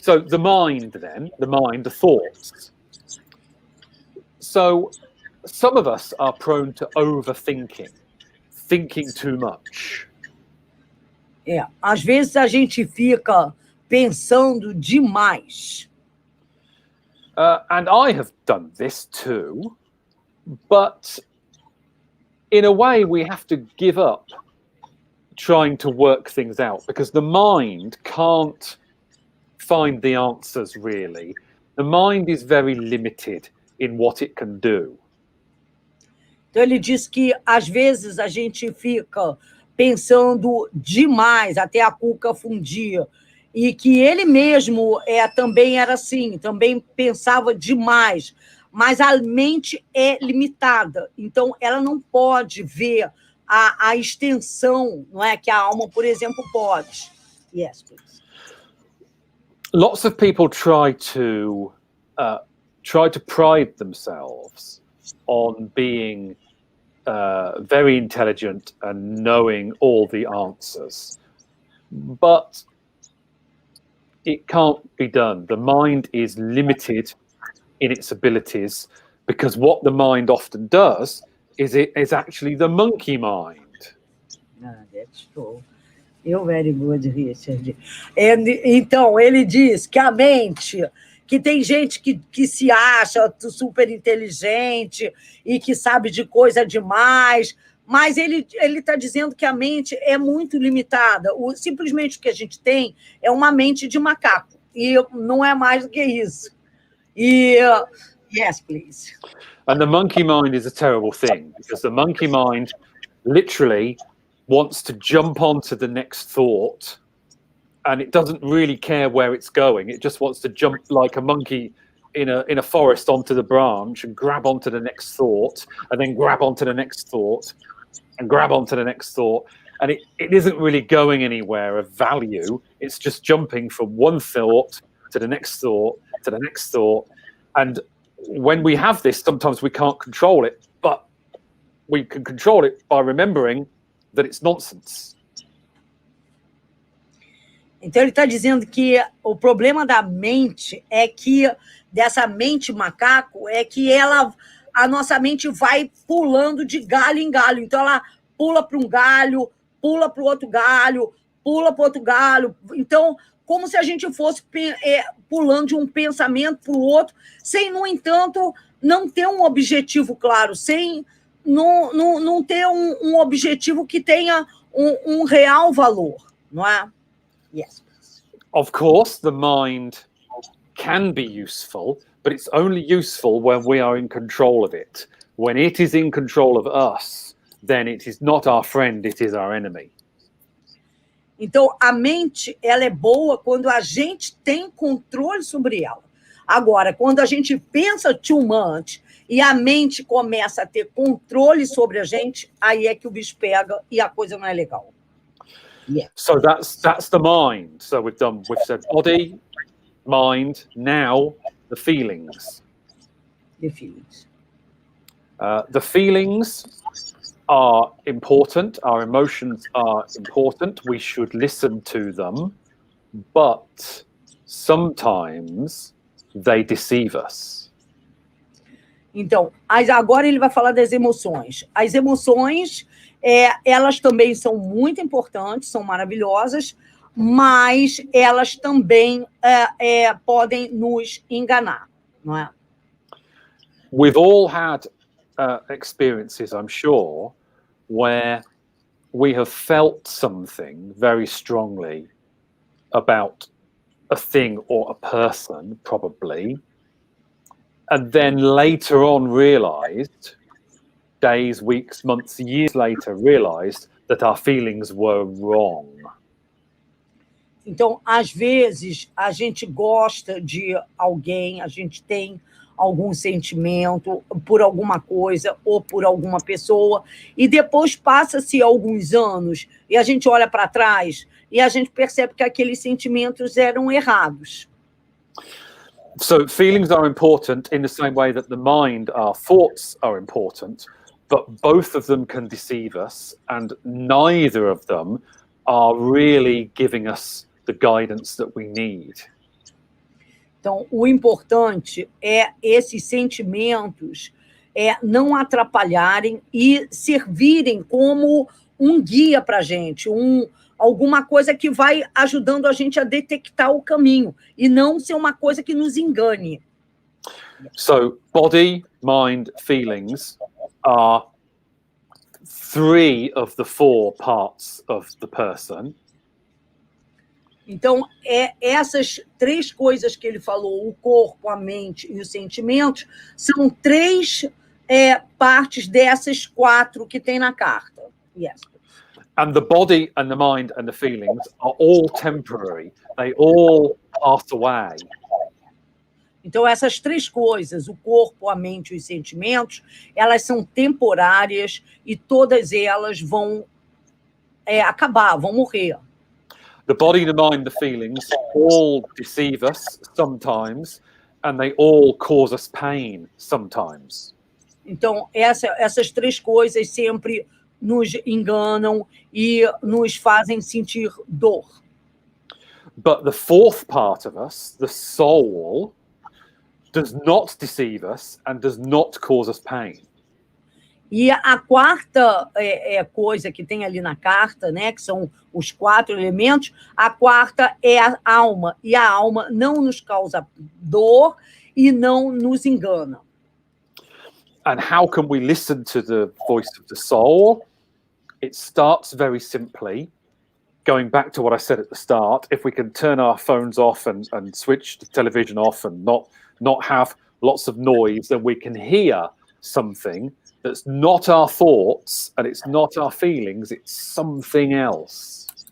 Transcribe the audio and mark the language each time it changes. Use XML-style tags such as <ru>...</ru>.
<en>So the mind, then, the thoughts. So some of us are prone to overthinking, thinking too much.</en> <pt>Às vezes a gente fica pensando demais.</pt> <en>And I have done this too, but in a way we have to give up trying to work things out, because the mind can't find the answers, really. The mind is very limited in what it can do.</en> <pt>Então ele diz que às vezes a gente fica pensando demais, até a cuca fundir, e que ele mesmo também era assim, também pensava demais, mas a mente é limitada, então ela não pode ver a extensão, não é, que a alma, por exemplo, pode.</pt> <en>Yes, please. Lots of people try to pride themselves on being very intelligent and knowing all the answers, but it can't be done. The mind is limited in its abilities, because what the mind often does is it is actually the monkey mind. That's true. You're very good, Richard.</en> <pt>Então, ele diz que a mente, que tem gente que se acha super inteligente e que sabe de coisa demais, mas ele está dizendo que a mente é muito limitada. Simplesmente o que a gente tem é uma mente de macaco, e não é mais do que isso.</pt> <en>Yes, please. And the monkey mind is a terrible thing, because the monkey mind literally wants to jump onto the next thought, and it doesn't really care where it's going. It just wants to jump like a monkey in a forest onto the branch and grab onto the next thought, and then grab onto the next thought, and grab onto the next thought. And it isn't really going anywhere of value. It's just jumping from one thought to the next thought to the next thought. And when we have this, sometimes we can't control it, but we can control it by remembering that it's nonsense.</en> <pt>Então ele está dizendo que o problema da mente é que, dessa mente macaco, é que a nossa mente vai pulando de galho em galho. Então ela pula para um galho, pula para o outro galho, pula para o outro galho. Então, como se a gente fosse pulando de um pensamento para o outro, sem, no entanto, não ter um objetivo claro, sem não ter um objetivo que tenha um real valor, não é?</pt> <en>Yes. Of course, the mind can be useful, but it's only useful when we are in control of it. When it is in control of us, then it is not our friend, it is our enemy.</en> <pt>Então, a mente, ela é boa quando a gente tem controle sobre ela. Agora, quando a gente pensa</pt> <en>too much</en> <pt>e a mente começa a ter controle sobre a gente, aí é que o bicho pega e a coisa não é legal.</pt> <en>Yeah. So that's the mind. So we've said body, mind, now the feelings. The feelings. The feelings are important. Our emotions are important. We should listen to them, but sometimes they deceive us.</en> <pt>Então, agora ele vai falar das emoções. As emoções, elas também são muito importantes, são maravilhosas, mas elas também podem nos enganar, não é?</pt> <en>We've all had experiences, I'm sure, where we have felt something very strongly about a thing or a person, probably, and then later on realized, days, weeks, months, years later, realized that our feelings were wrong.</en> <pt>Então, às vezes, a gente gosta de alguém, a gente tem algum sentimento por alguma coisa ou por alguma pessoa, e depois passa-se alguns anos e a gente olha para trás e a gente percebe que aqueles sentimentos eram errados.</pt> <en>So feelings are important in the same way that the mind, our thoughts are important, but both of them can deceive us, and neither of them are really giving us the guidance that we need.</en> <pt>Então, o importante é esses sentimentos não atrapalharem e servirem como um guia para a gente, alguma coisa que vai ajudando a gente a detectar o caminho, e não ser uma coisa que nos engane.</pt> <en>So, body, mind, feelings are 3 of the 4 parts of the person.</en> <pt>Então, essas 3 coisas que ele falou, o corpo, a mente e os sentimentos, são 3 partes dessas 4 que tem na carta.</pt> <en>Yes. And the body and the mind and the feelings are all temporary. They all pass away.</en> <pt>Então, essas 3 coisas, o corpo, a mente e os sentimentos, elas são temporárias e todas elas vão acabar, vão morrer.</pt> <en>The body, the mind, the feelings all deceive us sometimes, and they all cause us pain sometimes.</en> <pt>Então, essas 3 coisas sempre nos enganam e nos fazem sentir dor.</pt> <en>But the 4th part of us, the soul, does not deceive us and does not cause us pain.</en> <pt>E a quarta coisa que tem ali na carta, né, que são os 4 elementos, a quarta é a alma, e a alma não nos causa dor e não nos engana.</pt> <en>And how can we listen to the voice of the soul? It starts very simply. Going back to what I said at the start, if we can turn our phones off and switch the television off and not have lots of noise, then we can hear something that's not our thoughts and it's not our feelings, it's something else.</en>